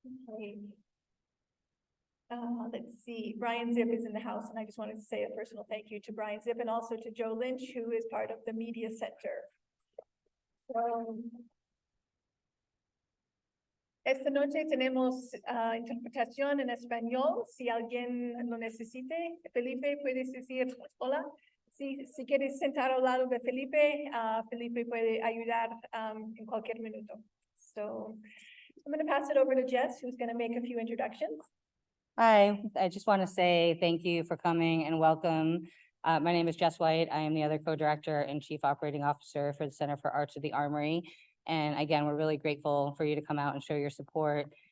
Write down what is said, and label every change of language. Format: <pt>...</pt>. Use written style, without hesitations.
<en>Okay. Let's see, Brian Zip is in the house, and I just wanted to say a personal thank you to Brian Zip and also to Joe Lynch, who is part of the Media Center.</en> <es>Esta noche tenemos interpretación en español. Si alguien lo necesite, Felipe, puedes decir hola. Si quieres sentar al lado de Felipe, Felipe puede ayudar en cualquier minuto.</es> <en>So I'm going to pass it over to Jess, who's going to make a few introductions. Hi, I just want to say thank you for coming and welcome. My name is Jess White. I am the other co-director and chief operating officer for the Center for Arts at the Armory. And again, we're really grateful for you to come out and show your support.</en>